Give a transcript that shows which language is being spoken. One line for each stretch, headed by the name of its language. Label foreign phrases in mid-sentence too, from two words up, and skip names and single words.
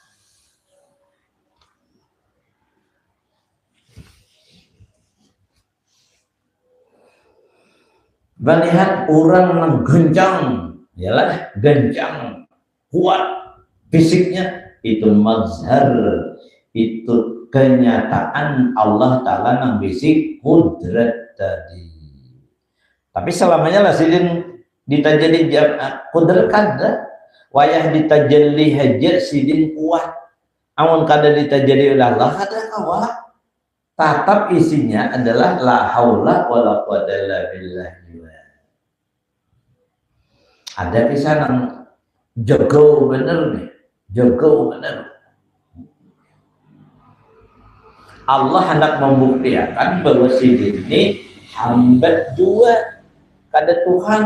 Indonesian: Melihat orang yang gencang, yalah gencang, kuat fisiknya, itu mazhar, itu kenyataan Allah Ta'ala yang fisik kudrat tadi.
Banjar: Tapi selamanya lah sidin ditajalli kudrat kada, wayah ditajalli hajar sidin kuat, amun kada ditajalli oleh Allah kada kuat.
Indonesian: Tatap isinya adalah
Arabic: لا حول ولا قوة إلا بالله.
Indonesian: Ada kisah yang jago bener nih, jago bener. Allah hendak membuktikan bahwa si ini hamba juga kada Tuhan.